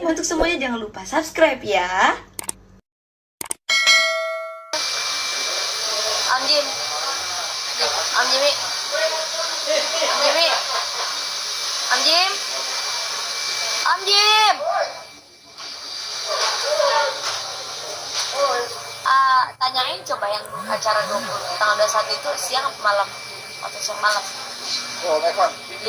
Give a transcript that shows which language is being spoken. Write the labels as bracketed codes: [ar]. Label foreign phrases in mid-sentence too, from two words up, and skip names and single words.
[id] Untuk semuanya jangan lupa subscribe ya. Am Jim, Am Jimmy, Am Jimmy, Am Jim, Am Jim. Tanyain coba yang acara 20 tanggal 21 itu siang apa malam atau siang malam. Oh, Ekon. Iya.